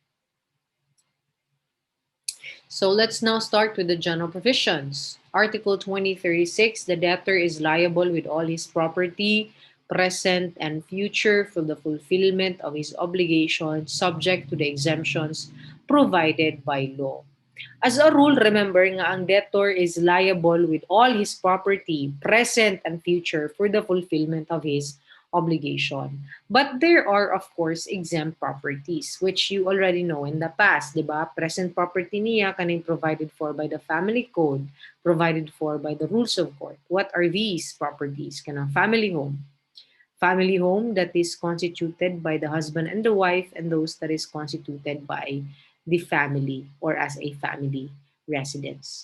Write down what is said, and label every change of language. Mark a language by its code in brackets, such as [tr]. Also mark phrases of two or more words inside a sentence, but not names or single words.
[en] So let's now start with the general provisions. Article 2036, the debtor is liable with all his property, present and future, for the fulfillment of his obligations subject to the exemptions provided by law. As a rule, remember [ceb] nga ang [en] debtor is liable with all his property, present and future, for the fulfillment of his obligation. But there are, of course, exempt properties, which you already know in the past, [ceb] di ba? [en] Present property [ceb] niya kaning [en] provided for by the family code, provided for by the rules of court. What are these properties? [ceb] Kanang [en] family home, family home that is constituted by the husband and the wife, and those that is constituted by the family or as a family residence.